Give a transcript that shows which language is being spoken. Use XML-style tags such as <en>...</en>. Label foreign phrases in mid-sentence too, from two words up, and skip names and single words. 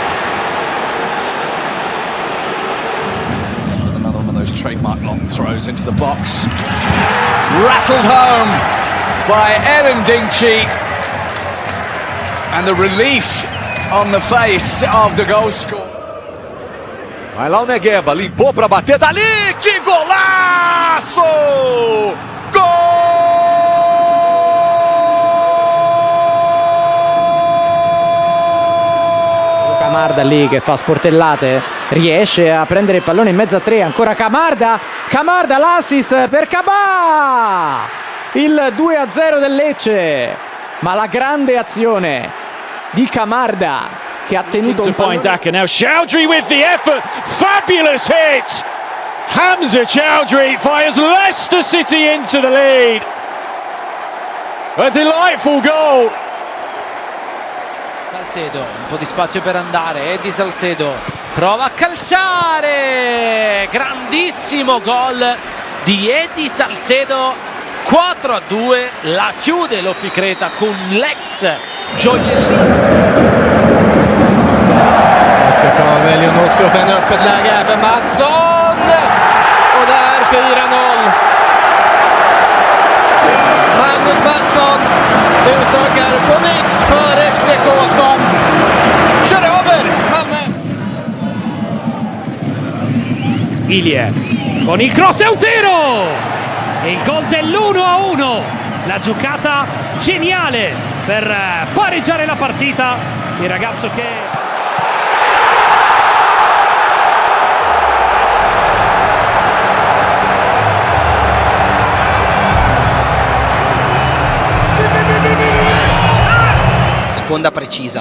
<en>Another one of those trademark long throws into the box, rattled home by Aaron Dinkchi, and the relief on the face of the goal scorer.</en> <pt>Vai lá o Negueba, limpou pra bater dali, que golaço!</pt> <it>Camarda lì che fa sportellate, riesce a prendere il pallone in mezzo a tre, ancora Camarda, l'assist per Cabà, il 2-0 del Lecce, ma la grande azione di Camarda che ha tenuto un pallone.</it> <en>Daka now, Chowdhury with the effort, fabulous hit, Hamza Chowdhury fires Leicester City into the lead, a delightful goal.</en> <it>Salcedo, un po' di spazio per andare, Eddie Salcedo prova a calciare, grandissimo gol di Eddie Salcedo, 4-2, la chiude l'Oficreta con l'ex Julian.</it> <sv>Väljer också en öppet läge för Mattsson och där 4-0. Magnus Mattsson utökar på nytt för FCK som kör över Malmö.</sv> <it>Ilie con il cross e un tiro, e il gol dell'1-1, la giocata geniale per pareggiare la partita, il ragazzo che sponda precisa.</it>